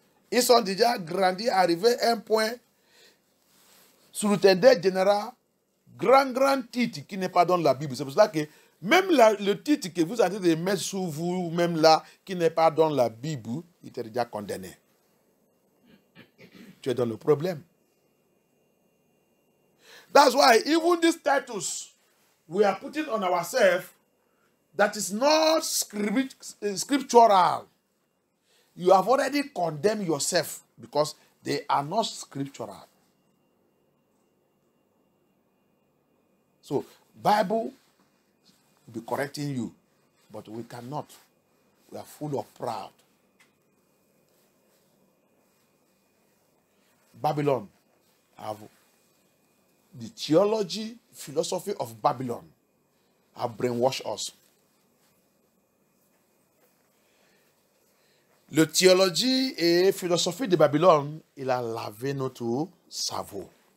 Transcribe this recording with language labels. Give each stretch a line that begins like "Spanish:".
French: Ils sont déjà grandis, arrivés à un point, surintendant général, grand titre qui n'est pas dans la Bible. C'est pour cela que même le titre que vous avez de mettre sous vous, même là, qui n'est pas dans la Bible, il est déjà condamné. Tu es dans le problème.
English: That's why even this status we are putting on ourselves, that is not scriptural. You have already condemned yourself because they are not scriptural. So, Bible will be correcting you, but we cannot. We are full of pride. Babylon have the theology, philosophy of Babylon have brainwashed us.
French: Le théologie et philosophie de Babylone, il a lavé notre cerveau.